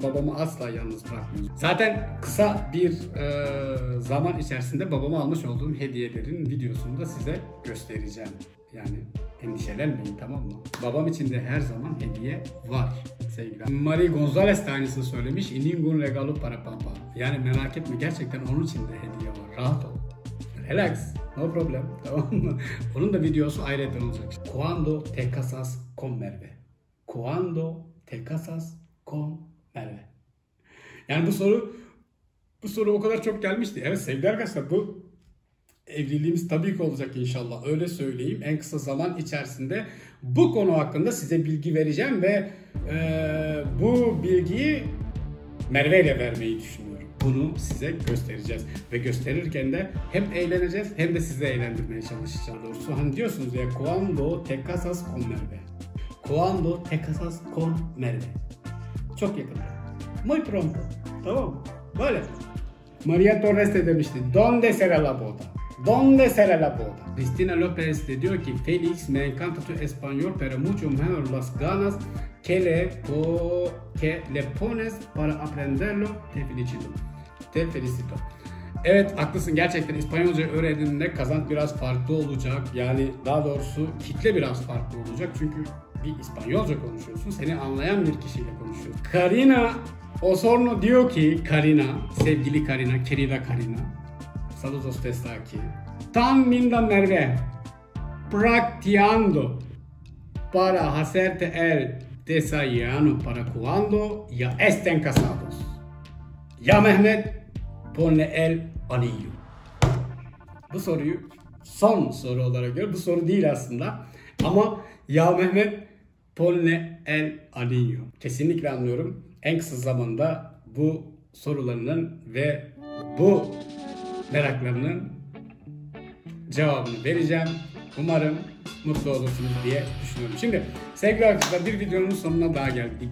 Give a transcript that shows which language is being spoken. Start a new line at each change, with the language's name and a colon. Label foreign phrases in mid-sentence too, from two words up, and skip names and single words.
Turkish: Babamı asla yalnız bırakmıyoruz. Zaten kısa bir zaman içerisinde babama almış olduğum hediyelerin videosunu da size göstereceğim. Yani endişelenmeyin, tamam mı? Babam için de her zaman hediye var sevgiler. Marie Gonzalez de aynısını söylemiş.
Spanish: Ningún regalo para papa.
Turkish: Yani merak etme, gerçekten onun için de hediye var. Rahat ol.
English: Relax. No problem.
Turkish: Tamam mı? Onun da videosu ayrıca olacak.
Spanish: Cuando te casas con Merve? Cuando te casas con Merve?
Turkish: Yani bu soru o kadar çok gelmişti. Evet sevgili arkadaşlar, bu evliliğimiz tabii ki olacak inşallah. Öyle söyleyeyim. En kısa zaman içerisinde bu konu hakkında size bilgi vereceğim ve bu bilgiyi Merve ile vermeyi düşünüyorum. Bunu size göstereceğiz ve gösterirken de hem eğleneceğiz hem de sizi eğlendirmeye çalışacağız. Doğrusu hani diyorsunuz ya,
Spanish: cuando te casas con Merve? Cuando te casas con Merve?
Turkish: Çok yakında.
Spanish: Muy pronto.
Turkish: Tamam. Böyle. Maria Torres de demişti.
Spanish: Donde será la boda? ¿Dónde será la boda?
Turkish: Cristina López de diyor ki Felix,
Spanish: me encanta tu español pero mucho mejor las ganas que le pones para aprenderlo. Te felicito. Te felicito.
Turkish: Evet haklısın, gerçekten İspanyolca öğrendiğinde kazanç biraz farklı olacak. Yani daha doğrusu kitle biraz farklı olacak. Çünkü bir İspanyolca konuşuyorsun. Seni anlayan bir kişiyle konuşuyorsun. Karina Osorno diyor ki, sevgili Karina, querida Karina.
Spanish: Saludos desde aquí. Tan linda Merve. Practicando para hacerte el desayuno para cuando ya estén casados. Ya Mehmet, ponle el anillo.
Turkish: Bu soruyu son soru olarak görüyorum. Bu soru değil aslında. Ama ya Mehmet,
Spanish: ponle el anillo.
Turkish: Kesinlikle anlıyorum. En kısa zamanda bu sorularının ve bu meraklarının cevabını vereceğim. Umarım mutlu olursunuz diye düşünüyorum. Şimdi sevgili arkadaşlar, bir videonun sonuna daha geldik.